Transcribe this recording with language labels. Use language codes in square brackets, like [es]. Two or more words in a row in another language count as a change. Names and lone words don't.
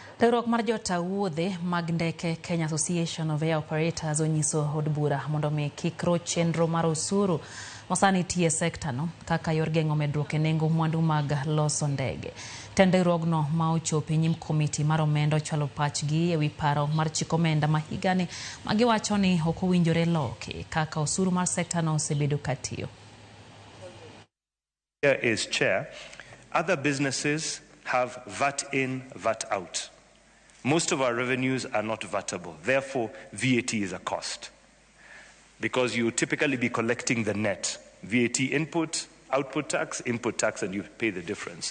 [luo] Riwruok mar jota wuodhe mag ndeke Kenya Association of Air Operators onyiso od bura mondo mi kikro chenro mar osuru masani tie sekta no kaka yor geng'o medruok e nengo mwandu mag loso ndege. Tende riwruogno ma ochopi nyim komiti mar omenda chalo pachgi e wi paro mar chik omenda ma higani magiwacho ni ok owinjore loki kaka osuru mar sekta no osebedo katiyo. [en] Here is chair. Other businesses have VAT in, VAT out. Most of our revenues are not VATable. Therefore, VAT is a cost. Because you typically be collecting the net. VAT input, output tax, and you pay the difference.